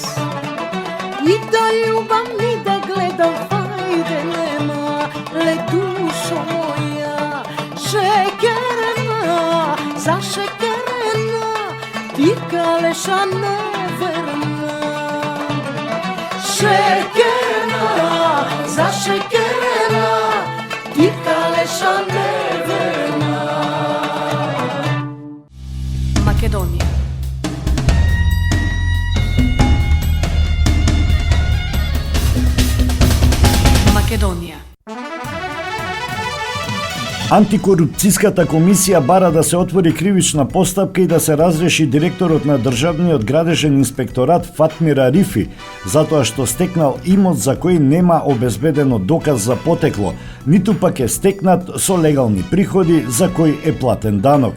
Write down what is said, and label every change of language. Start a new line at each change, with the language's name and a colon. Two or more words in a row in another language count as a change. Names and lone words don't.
Macedonian: И да љубам и да гледам фајде нема, ле душо моја. Шекерна, зашекерена, ти калеша неверна. Шекерна, зашекерена, ти калеша неверна. Makedonija. Македонија. Антикорупцијската комисија бара да се отвори кривична постапка и да се разреши директорот на Државниот градежен инспекторат Фатмир Арифи, затоа што стекнал имот за кој нема обезбедено доказ за потекло, ниту пак е стекнат со легални приходи за кој е платен данок.